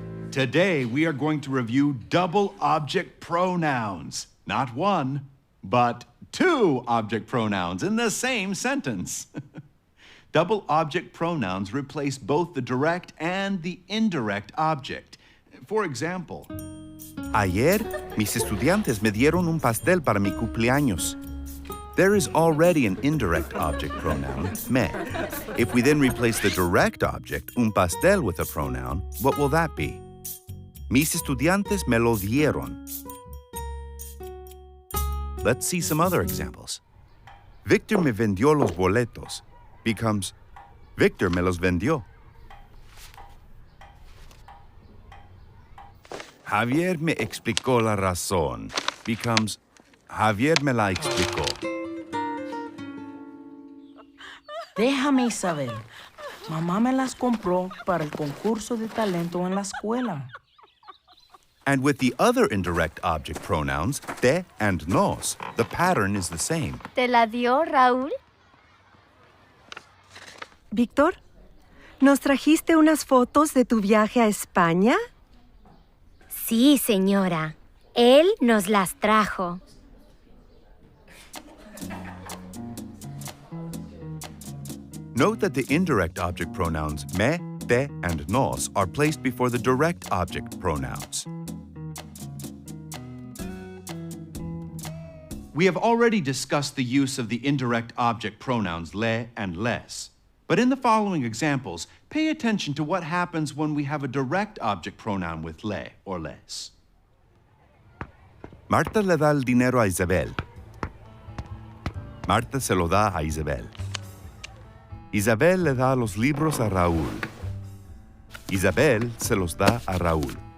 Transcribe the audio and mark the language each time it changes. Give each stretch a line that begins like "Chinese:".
English: Today, we are going to review double object pronouns. Not one, but two object pronouns in the same sentence. Double object pronouns replace both the direct and the indirect object. For example,
Spanish: Ayer, mis estudiantes me dieron un pastel para mi cumpleaños.
English: There is already an indirect object pronoun, me. If we then replace the direct object, un pastel, with a pronoun, what will that be?
Spanish: Mis estudiantes me lo dieron.
English: Let's see some other examples.
Spanish: Victor me vendió los boletos becomes Victor me los vendió. Javier me explicó la razón becomes Javier me la explicó. Déjame, Isabel. Mamá me las compró para el concurso de talento en la escuela.
English: And with the other indirect object pronouns, te and nos, the pattern is the same.
Spanish: ¿Te la dio, Raúl? Víctor, ¿nos trajiste unas fotos de tu viaje a España? Sí, señora. Él nos las trajo.
English: Note that the indirect object pronouns me, te, and nos are placed before the direct object pronouns. we have already discussed the use of the indirect object pronouns le and les. But in the following examples, pay attention to what happens when we have a direct object pronoun with le or les.
Spanish: Marta le da el dinero a Isabel. Marta se lo da a Isabel. Isabel le da los libros a Raúl. Isabel se los da a Raúl.